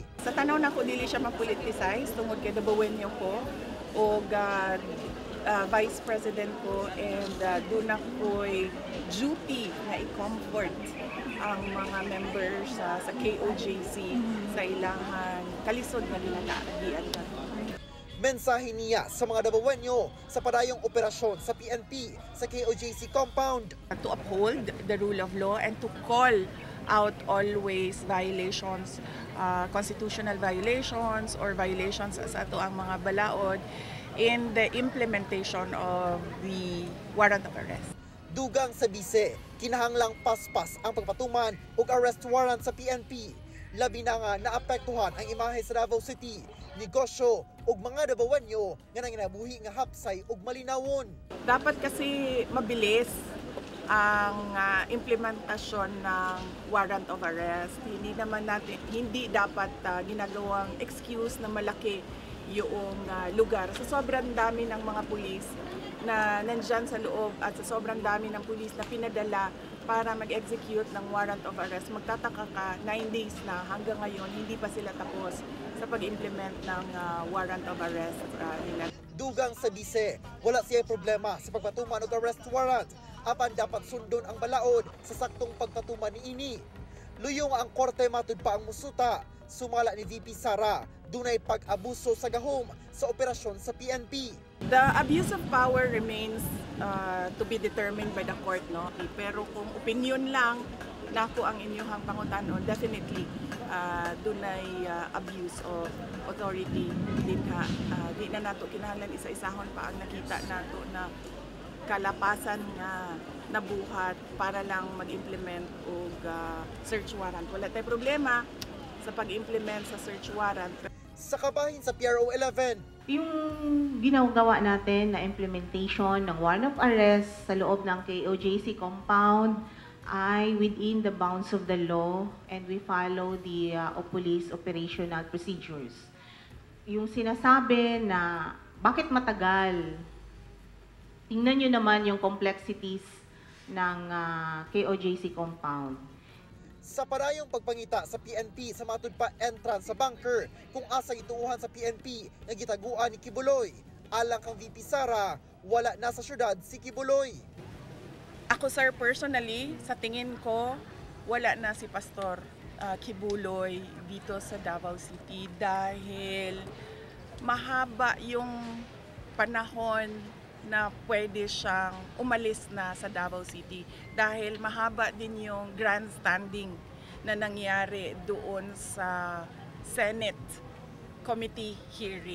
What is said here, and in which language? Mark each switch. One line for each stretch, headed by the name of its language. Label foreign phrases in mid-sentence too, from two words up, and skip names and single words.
Cebuano: Sa tanaw na ko dili siya mapoliticize tungod kay Davaoenyo ko o Vice President ko, and doon ako'y duty na i-comfort ang mga members sa KOJC sa ilangan kalisod na ginagaagian na. Mensahe niya sa mga Davaoenyo sa padayong operasyon sa PNP sa KOJC compound.
English: To uphold the rule of law and to call out always violations, constitutional violations or violations
Cebuano: sa ato ang mga balaod
English: in the implementation of the warrant of arrest.
Cebuano: Dugang sa bise, kinahanglang paspas ang pagpatuman ug
English: arrest warrant
Cebuano: sa PNP. Labi na nga naapektuhan ang imahe sa Davao City, negosyo ug mga Davaoenyo nga nanginabuhi nga hapsay ug malinawon.
Filipino: Dapat kasi mabilis ang implementasyon ng
English: warrant of arrest.
Filipino: Hindi dapat ginagawang excuse na malaki yung lugar. Sa sobrang dami ng mga pulis na nandyan sa loob at sa sobrang dami ng pulis na pinadala para mag-execute ng
English: warrant of arrest,
Filipino: magtataka ka 9 days na hanggang ngayon hindi pa sila tapos sa pag-implement ng
English: warrant of arrest
Filipino: nila.
Cebuano: Dugang sa bise, wala siya problema sa pagpatuman og
English: arrest warrant,
Cebuano: apan dapat sundon ang balaod sa saktong pagpatuman niini. Luyong ang korte matud pa ang musuta. Sumala ni VP Sara, dunay pag-abuso sa gahom sa operasyon sa PNP.
English: The abuse of power remains to be determined by the court, no?
Cebuano: Pero kung opinion lang nako ang inyong pangutanon, definitely dunay
English: abuse of authority
Cebuano: din ha. Di na nato kinahanglan isa-isahon pa ang nakita nato na kalapasan nga nabuhat para lang mag-implement og
English: search warrant.
Cebuano: Wala tay problema sa pag-implement sa
English: search warrant.
Cebuano: Sa kabahin sa PRO 11,
Filipino: yung ginagawa natin na implementation ng
English: warrant of arrest
Filipino: sa loob ng KOJC compound ay
English: within the bounds of the law and we follow the police operational procedures.
Filipino: Yung sinasabi na bakit matagal, tingnan nyo naman yung complexities ng KOJC compound.
Cebuano: Sa parayong pagpangita sa PNP sa matud pa entrance sa bunker kung asa gituuhan sa PNP nga gitaguan ni Kibuloy, alang kang VP Sara, wala na sa syudad si Kibuloy.
Filipino: Ako sir, personally, sa tingin ko, wala na si Pastor Kibuloy dito sa Davao City dahil mahaba yung panahon na pwede siyang umalis na sa Davao City dahil mahaba din yung grandstanding na nangyari doon sa
English: Senate committee hearing.